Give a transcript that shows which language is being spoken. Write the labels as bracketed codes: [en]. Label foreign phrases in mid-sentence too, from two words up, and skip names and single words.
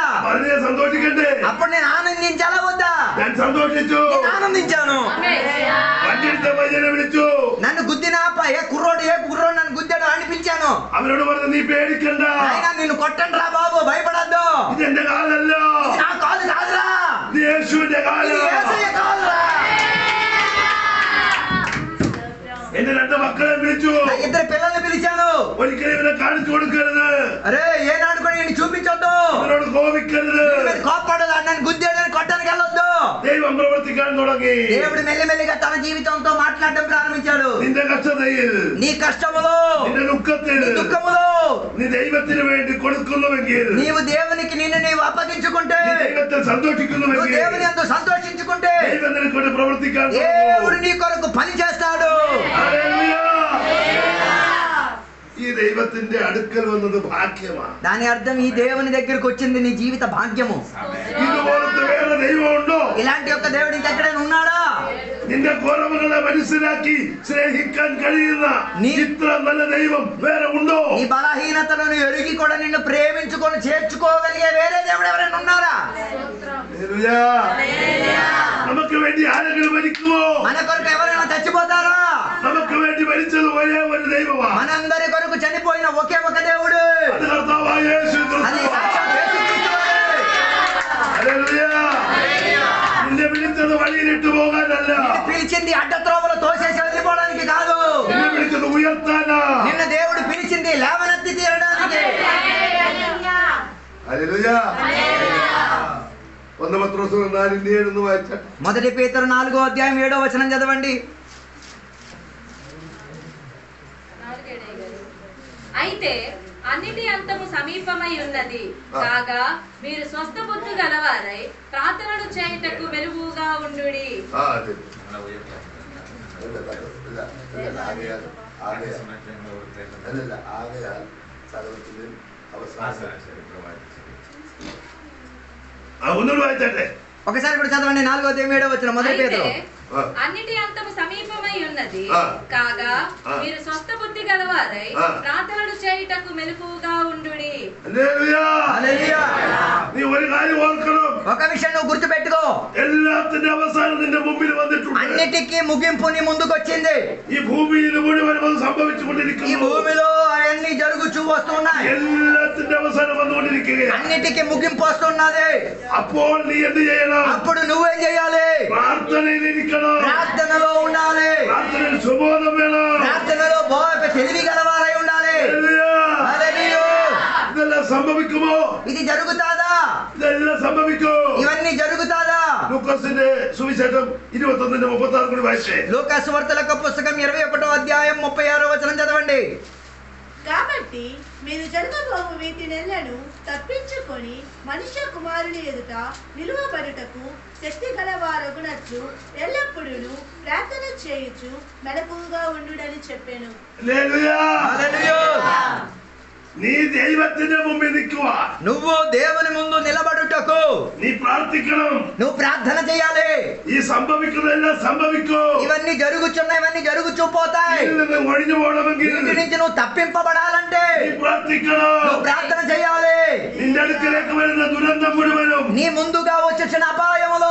[ml] അത് ഞാൻ సന്തോഷിക്കണ്ടേ? [te] అప్పుడు నేను ఆనందించాలా వద్దా? [ml] ഞാൻ సന്തോഷിച്ചു. [te] నేను ఆనందించాను. [ml] വണ്ടിയെടുത്ത പയ്യനെ വിളിച്ചു. [te] నన్ను గుద్దిన ఏ కుర్రోడు నన్ను గుద్దాడు అని పిలిచాను. [ml] അവരോട് പറഞ്ഞു നീ പേടിക്കണ്ട, [te] అయినా నిన్ను కొట్టండి రా బాబు, భయపడద్దు. [ml] ഇത് എന്റെ കാലല്ല, [te] ఇది నా కాలు కాదురా, [ml] ഇത് യേശുവിന്റെ [te] ఇది [ml] കാലം. [te] యేసయ్య కాలురా. [ml] എന്റെ രണ്ട് മക്കളെ വിളിച്ചു. [te] నా ఇద్దరు పిల్లల్ని పిలిచాను. [ml] ഒരിക്കലും ഇവനെ കാണിച്ചു കൊടുക്കരുത്, [te] అరే ఏనాడు కూడా నేను చూపించొద్దు, [ml] ഇവനോട് കോപിക്കരുത്. [te] కోపడదు, నన్ను గుద్దాడని కొట్టడానికి వెళ్ళొద్దు. [ml] ദൈവം പ്രവർത്തിക്കാൻ തുടങ്ങി. [te] దేవుడు మెల్లిమెల్లిగా తన జీవితంతో మాట్లాడటం ప్రారంభించాడు. [ml] നിന്റെ കഷ്ടതയിൽ, [te] నీ కష్టములో, [ml] നിന്റെ ദുഃഖത്തിൽ [te] నీ దుఃఖములో [ml] നീ ദൈവത്തിന് വേണ്ടി കൊടുക്കുന്നുവെങ്കിൽ, [te] నీవు దేవునికి నిన్ను నీవు అప్పగించుకుంటే, [ml] നീ ദൈവത്തിൽ [te] నువ్వు [ml] സന്തോഷിക്കുന്നുവെങ്കിൽ, [te] దేవుని యందు సంతోషించుకుంటే [ml] ദൈവം നിനക്ക് വേണ്ടി പ്രവർത്തിക്കാൻ [te] దేవుడు [ml] തുടങ്ങും. [te] నీ కొరకు పని చేస్తాడు. [ml] ഹല്ലേലൂയ. ഈ ദൈവത്തിന്റെ അടുക്കൽ വന്നത് ഭാഗ്യമാണ്. [te] దాని అర్థం ఈ దేవుని దగ్గరికి వచ్చింది నీ జీవిత భాగ్యము. [ml] ഇതുപോലത്തെ വേറെ ദൈവമുണ്ടോ? [te] ఇలాంటి ఒక దేవుడి ఎక్కడైనా ఉన్నాడా? [ml] നിന്റെ കുറവുകളെ മനസ്സിലാക്കി സ്നേഹിക്കാൻ കഴിയുന്ന ഇത്ര നല്ല ദൈవం വേറെ ഉണ്ടോ? [te] నీ బలహీనతలను ఎరిగి కూడా నిన్ను ప్రేమించుకొని చేర్చుకోగలిగే వేరే దేవుడు ఎవరైనా ఉన్నారా? [ml] നമുക്ക് വേണ്ടി ആരെങ്കിലും മരിക്കുമോ? [te] మన కొరకు ఎవరైనా చచ్చిపోతారా? [ml] നമുക്ക് വേണ്ടി മരിച്ചത് ഒരേ ഒരു ദൈവമാണ്. [te] మనందరి కొరకు చనిపోయిన ఒకే ఒక దేవుడు, [ml] അത് കർത്താവായ യേശു [te] అది [ml] ക്രിസ്തു. [te] సాక్షాత్ యేసుక్రీస్తు వారే. [ml] ഹല്ലേലൂയ. നിന്നെ വിളിച്ചത് വഴിയിലിട്ട് പോകാനല്ല, [te] నిన్ను పిలిచింది అడ్డత్రోవలో తోసేసి వెళ్ళిపోవడానికి కాదు. [ml] നിന്നെ വിളിച്ചത് ഉയർത്താനാ. [te] నిన్న దేవుడు పిలిచింది లేవనెత్తి తీరడానికి. [ml] ഹല്ലേലൂയ. 1 പത്രോസ് 4:7 വായിച്ചാ. [te] మొదటి పేతురు 4వ అధ్యాయం 7వ వచనం చదవండి. అయితే అన్నిటి అంతము సమీపమై ఉన్నది కాగా మీరు స్వస్థ బుద్ధి గలవారై ప్రార్థనలు చేయుటకు మెరుగుగా ఉండుడి. [ml] ഒന്നുകൂടി വായിച്ചാട്ടെ. [te] ఒకసారి కూడా చదవండి. 4వ అధ్యాయం 7వ వచనం మొదటి పేతురు. అన్నిటి అంతము సమీపమై ఉన్నది కాగా మీరు స్వస్థ బుద్ధి గలవారై ప్రార్థనలు చేయుటకు మెలకువగా ఉండుడి. హల్లెలూయా. [ml] നീ ഒരു കാര്യം ഓർക്കണം. [te] ఒక విషయం నువ్వు గుర్తుపెట్టుకో, [ml] എല്ലാത്തിന്റെ അവസാനം നിന്റെ മുമ്പിൽ വന്നിട്ടുണ്ട്. [te] అన్నిటికీ ముగింపు నీ ముందుకు వచ్చింది. [ml] ഈ ഭൂമിയിൽ മുഴുവൻ അത് [te] ఈ [ml] സംഭവിച്ചുകൊണ്ടിരിക്കുന്നു. [te] భూమిలో అవన్నీ జరుగుచూ వస్తున్నాయి. [ml] എല്ലാത്തിന്റെ അവസാനം വന്നുകൊണ്ടിരിക്കുകയാണ്. [te] అన్నిటికీ ముగింపు వస్తున్నది. [ml] അപ്പോൾ നീ എന്ത് ചെയ്യണം? [te] అప్పుడు నువ్వేం చేయాలి? [ml] പ്രാർത്ഥനയിൽ ഇരിക്കണം. [te] ప్రార్థనలో ఉండాలి. [ml] പ്രാർത്ഥനയിൽ സുബോധം വേണം. [te] ప్రార్థనలో తెలివి గలవారై ఉండాలి. హల్లెలూయా. [ml] ഇതെല്ലാം സംഭവിക്കുമോ? [te] ఇది జరుగుతాదా? [ml] ഇതെല്ലാം സംഭവിക്കോ? [te] ఇవన్నీ జరుగుతాదా? [ml] ലൂക്കോസിന്റെ സുവിശേഷം 21:36 കൂടി വായിച്ചേ. [te] లూకా సువార్తల పుస్తకం 21వ అధ్యాయం 36వ వచనం చదవండి. కాబట్టి మీరు జరగబోవు వీటి నెలను తప్పించుకొని మనుష్య కుమారుని ఎదుట నిలువబడుటకు శక్తి గలవారగునట్లు ఎల్లప్పుడూ ప్రార్థన చేయుచు మెలకువగా ఉండుడని చెప్పాను. [ml] നീ ദൈവത്തിന്റെ മുമ്പിൽ നിൽക്കുക. [te] నువ్వు దేవుని ముందు నిలబడుటకు [ml] നീ പ്രാർത്ഥിക്കണം. [te] నువ్వు ప్రార్థన చేయాలి. [ml] ഈ സംഭവിക്കുന്നതെല്ലാം സംഭവിക്കൂ. [te] ఇవన్నీ జరుగుచున్నాయి, ఇవన్నీ జరుగుచూ పోతాయి. [ml] ഇതിൽ നിന്ന് ఒഴിഞ്ഞു പോകണമെങ്കിൽ [te] వీటి నుంచి నువ్వు తప్పింపబడాలంటే [ml] നീ പ്രാർത്ഥിക്കണം. [te] నువ్వు ప్రార్థన చేయాలి. [ml] നിന്റെ അടുക്കലേക്ക് വരുന്ന ദുരന്തം മുഴുവനും [te] నీ ముందుగా వచ్చేసిన అపాయములు